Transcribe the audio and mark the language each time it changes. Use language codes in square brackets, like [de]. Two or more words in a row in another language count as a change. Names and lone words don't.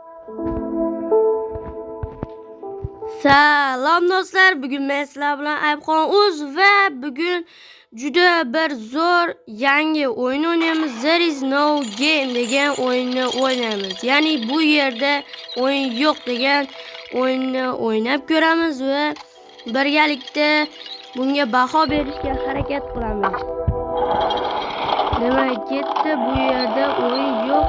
[uz] Salom do'stlar, bugun men sizlar bilan Aybxon.uz va bugun juda bir zo'r yangi o'yin o'ynaymiz. [en] There is no game [uz] degan o'yinni o'ynaymiz. Ya'ni bu yerda o'yin yo'q degan o'yinni o'ynab ko'ramiz va birgalikda bunga baho berishga harakat qilamiz. Demak, ketdi, bu yerda o'yin yo'q.